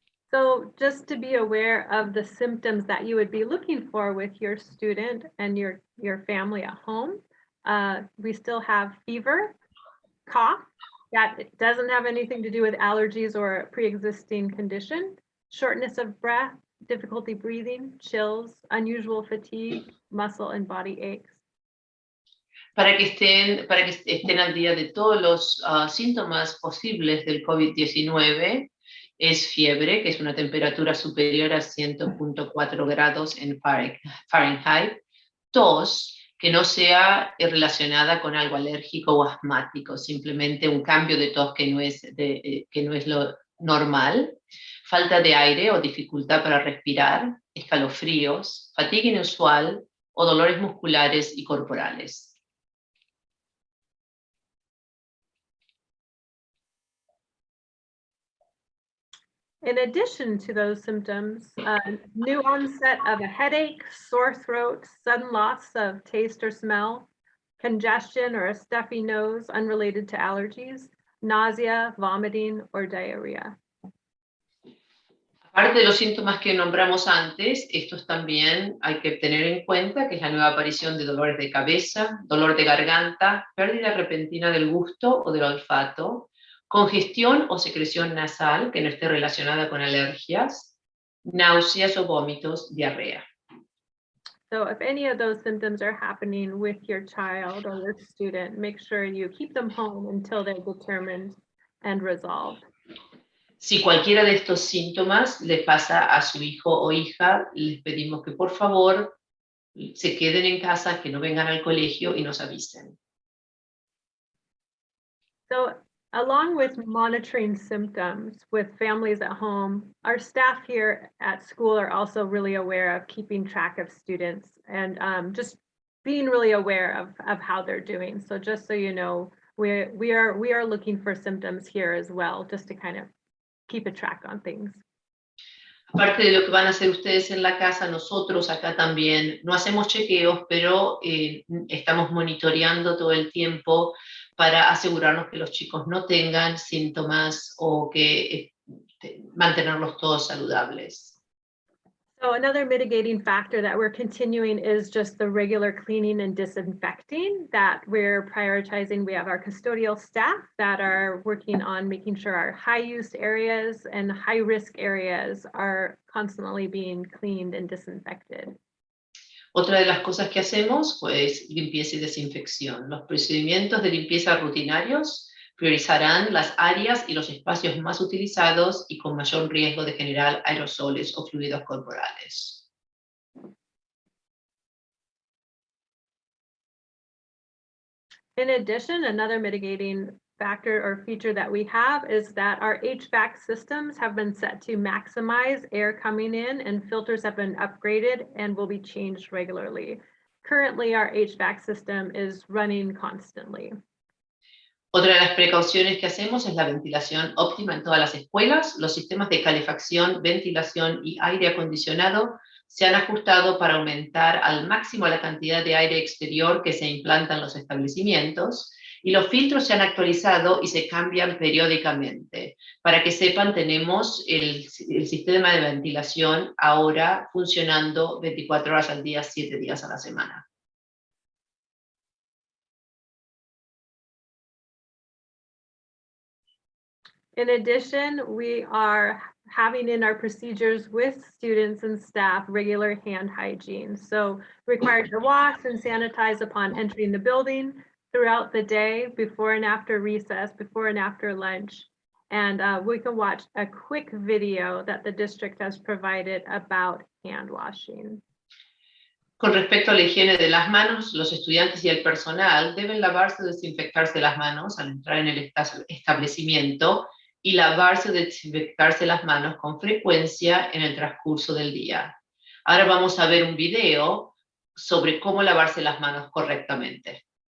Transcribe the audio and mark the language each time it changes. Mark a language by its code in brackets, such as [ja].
[en] So just to be aware of the symptoms that you would be looking for with your student and your family at home, we still have fever, cough, that doesn't have anything to do with allergies or a pre-existing condition, shortness of breath, difficulty breathing, chills, unusual fatigue, muscle and body aches. [es] Para que estén al día de todos los síntomas posibles del COVID-19, es fiebre, que es una temperatura superior a 100.4 grados en Fahrenheit, tos, que no sea relacionada con algo alérgico o asmático, simplemente un cambio de tos que no es lo normal, falta de aire o dificultad para respirar, escalofríos, fatiga inusual o dolores musculares y corporales. [en] In addition to those symptoms, new onset of a headache, sore throat, sudden loss of taste or smell, congestion or a stuffy nose unrelated to allergies, nausea, vomiting, or diarrhea. [es] Aparte de los síntomas que nombramos antes, estos también hay que tener en cuenta que es la nueva aparición de dolores de cabeza, dolor de garganta, pérdida repentina del gusto o del olfato, congestión o secreción nasal que no esté relacionada con alergias, náuseas o vómitos, diarrea. [en] So if any of those symptoms are happening with your child or your student, make sure you keep them home until they're determined and resolved. [es] Si cualquiera de estos síntomas le pasa a su hijo o hija, les pedimos que por favor se queden en casa, que no vengan al colegio y nos avisen. [en] So along with monitoring symptoms with families at home, our staff here at school are also really aware of keeping track of students and just being really aware of how they're doing. So just so you know, we are looking for symptoms here as well, just to kind of keep a track on things. [es] Aparte de lo que van a hacer ustedes en la casa, nosotros acá también no hacemos chequeos, pero estamos monitoreando todo el tiempo para asegurarnos que los chicos no tengan síntomas o que mantenerlos todos saludables. [en] So another mitigating factor that we're continuing is just the regular cleaning and disinfecting that we're prioritizing. We have our custodial staff that are working on making sure our high use areas and high risk areas are constantly being cleaned and disinfected. [es] Otra de las cosas que hacemos pues limpieza y desinfección. Los procedimientos de limpieza rutinarios priorizarán las áreas y los espacios más utilizados y con mayor riesgo de generar aerosoles o fluidos corporales. [en] In addition, another mitigating factor or feature that we have is that our HVAC systems have been set to maximize air coming in, and filters have been upgraded and will be changed regularly. Currently, our HVAC system is running constantly. [es] Otra de las precauciones que hacemos es la ventilación óptima en todas las escuelas. Los sistemas de calefacción, ventilación y aire acondicionado se han ajustado para aumentar al máximo la cantidad de aire exterior que se implanta en los establecimientos, y los filtros se han actualizado y se cambian periódicamente. Para que sepan, tenemos el sistema de ventilación ahora funcionando 24 horas al día, 7 días a la semana. [en] In addition, we are having in our procedures with students and staff regular hand hygiene. So required to wash and sanitize upon entering the building, throughout the day, before and after recess, before and after lunch. And we can watch a quick video that the district has provided about hand washing. [es] Con respecto a la higiene de las manos, los estudiantes y el personal deben lavarse o desinfectarse las manos al entrar en el establecimiento y lavarse o desinfectarse las manos con frecuencia en el transcurso del día. Ahora vamos a ver un video sobre cómo lavarse las manos correctamente.